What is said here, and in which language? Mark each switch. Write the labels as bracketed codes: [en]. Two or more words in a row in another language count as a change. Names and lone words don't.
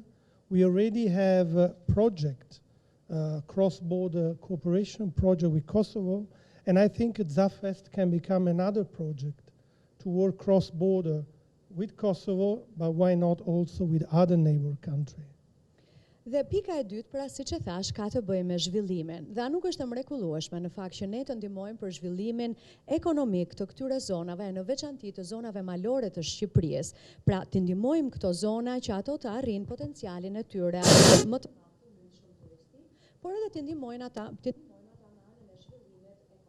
[en] We already have a project, cross-border cooperation project with Kosovo, and I think Zafest can become another project to work cross-border with Kosovo, but why not also with other neighbor countries. [sq] Dhe pika e dytë, pra siç e thash, ka të bëjë me zhvillimin. Dhe nuk është e mrekullueshme në fakt që ne të ndihmojmë për zhvillimin ekonomik të këtyre zonave, në veçanti të zonave malore të Shqipërisë. Pra të ndihmojmë këto zona që ato të arrijnë potencialin e tyre më të por edhe të ndihmojnë ata në anën e zhvillimit ekonomik.